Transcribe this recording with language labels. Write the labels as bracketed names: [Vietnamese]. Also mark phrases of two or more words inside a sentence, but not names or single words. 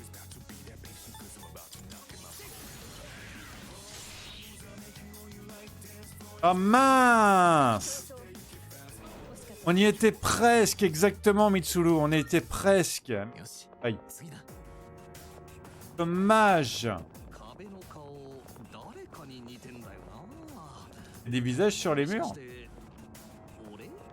[French] Ah mince! On y était presque, exactement, Mitsuru. On y était presque. [Japanese] よし。 [French] Aïe. [Japanese] 次だ。 [French] Dommage. [Japanese] 壁の顔、誰かに似てんだよな。 [French] Des visages sur les [Japanese] もし [French] murs. [Japanese] かして俺？